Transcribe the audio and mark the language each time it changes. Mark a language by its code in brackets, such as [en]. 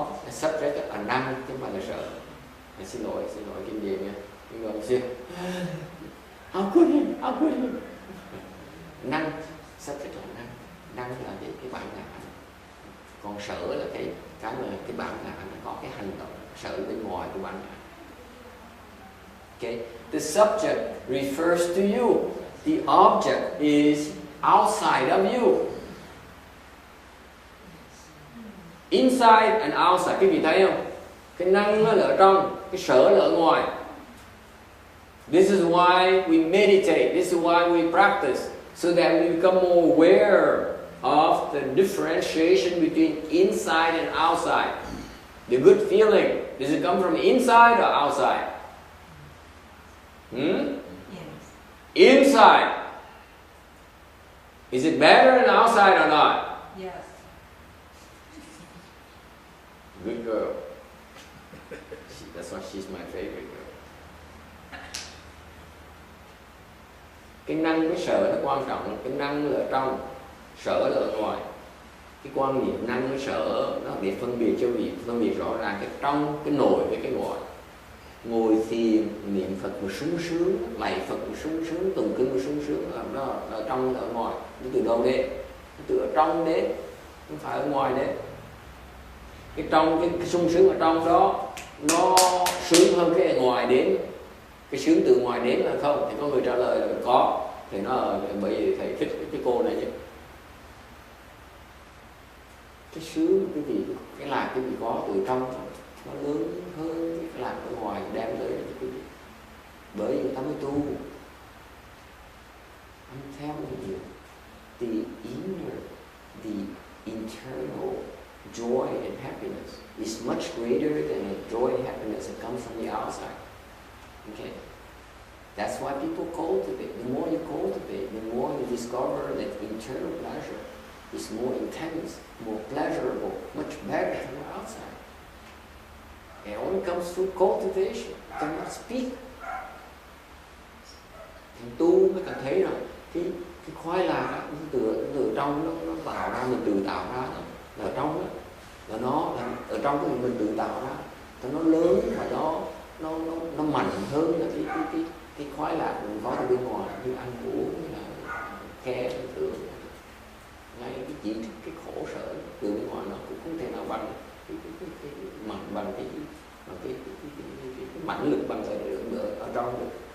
[vi] Subject là năng chứ không phải là sợ. Xin lỗi Kim Diệm nha. Nhưng mà xin. [en] How could he? [vi] Năng, subject là năng là cái bản ngã. Còn sở là cái mà cái bản ngã nó có cái hành động sở bên ngoài của bản ngã. [en] Okay, the subject refers to you. The object is outside of you. Inside and outside, [vi] cái vị thấy không? Cái năng nó là ở trong, cái sở là ở ngoài. [en] This is why we meditate. This is why we practice, so that we become more aware of the differentiation between inside and outside. The good feeling, does it come from inside or outside? Yes. Inside. Is it better than outside or not? Yes. Good girl. That's why she's my favorite girl. [vi] Cái năng với sở nó quan trọng, cái năng là ở trong, sở là ở ngoài. Cái quan niệm năng với sở nó để phân biệt cho vị, phân biệt rõ ràng cái trong, cái nội với cái ngoài. Ngồi thiền niệm Phật mà sung sướng, lạy Phật mà sung sướng, tụng kinh mà sung sướng, đó là ở trong là ở ngoài. Nó từ đâu đến? Nó từ ở trong đến, không phải ở ngoài đến. Cái trong, cái sung sướng ở trong đó nó sướng hơn cái ở ngoài đến. Cái sướng từ ngoài đến là không? Thì có người trả lời là có. Thì nó bởi vì thầy thích cái cô này chứ. Cái sướng, cái gì, cái lạc cái gì có từ trong nó lớn hơn cái lạc ở ngoài đem tới cái gì. Bởi vì ta mới tu. [en] I'm telling you, the inner, the internal joy and happiness is much greater than the joy and happiness that comes from the outside. Okay? That's why people cultivate. The more you cultivate, the more you discover that internal pleasure is more intense, more pleasurable, much better than the outside. It only comes through cultivation. You cannot speak. [vi] Thằng tu mới cảm thấy rằng cái khoái lạc đó, từ trong nó tạo ra, mình tự tạo ra đó. Là ở trong đó, là nó là ở trong cái mình tự tạo ra, thì nó lớn và nó mạnh hơn là cái khoái lạc mình có từ bên ngoài, như ăn uống, như là khe tưởng, ngay cái khổ sở từ bên ngoài nó cũng không thể nào bằng cái mạnh bằng cái mãnh lực bằng ở trong được.